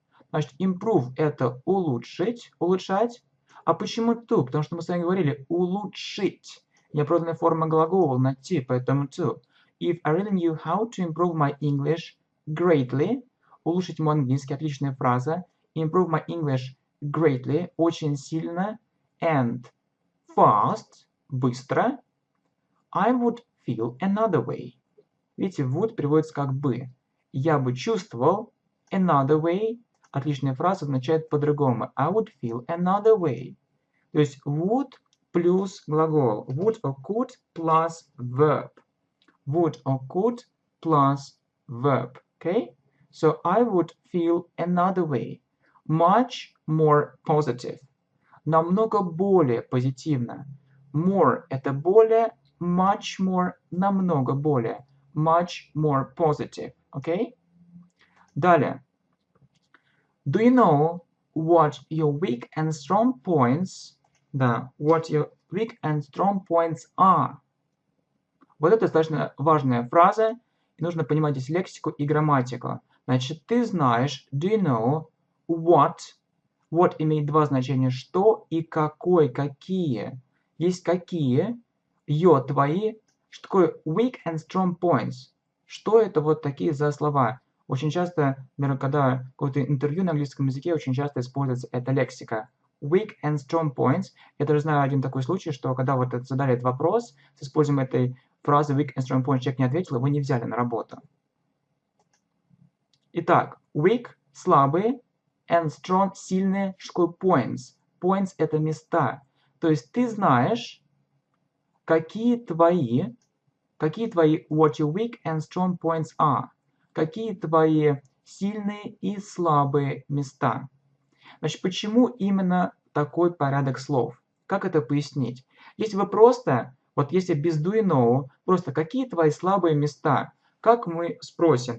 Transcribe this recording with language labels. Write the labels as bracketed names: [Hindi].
[Russian] Значит, improve это улучшить, улучшать. А почему to? Потому что мы с вами говорили улучшить. Неправильная форма глагола на t, поэтому to. [English] If I really knew how to improve my English greatly, [Russian] улучшить мой английский, отличная фраза. [English] Improve my English greatly, [Russian] очень сильно, [English] and fast, [Russian] быстро, [English] I would feel another way. [Russian] Видите, would переводится как бы. Я бы чувствовал, [English] another way, [Russian] отличная фраза означает по-другому. [English] I would feel another way. [Russian] То есть would плюс глагол. [English] Would or could plus verb. Would or could plus verb. Okay? So I would feel another way. Much more positive. [Russian] Намного более позитивно. More – это более, [English] much more [Russian] – намного более. [English] Much more positive. Okay? [Russian] Далее. [English] Do you know what your weak and strong points, да, what your weak and strong points are? [Russian] Вот это достаточно важная фраза. И нужно понимать здесь лексику и грамматику. Значит, ты знаешь, [English] do you know what? [Russian] What имеет два значения, что и какой, какие. Есть какие, your, твои. Что такое [English] weak and strong points? [Russian] Что это вот такие за слова? Очень часто, например, когда какое-то интервью на английском языке, очень часто используется эта лексика. [English] Weak and strong points. [Russian] Я даже знаю один такой случай, что когда вот задали этот вопрос с использованием этой фразы [English] weak and strong points, [Russian] человек не ответил, его не взяли на работу. Итак, weak – слабые, and strong – сильные, что такое points? Points – это места. То есть ты знаешь, какие твои [English] what your weak and strong points are. [Russian] Какие твои сильные и слабые места. Значит, почему именно такой порядок слов? Как это пояснить? Если вы просто, вот если без [English] do you know, [Russian] просто какие твои слабые места, как мы спросим?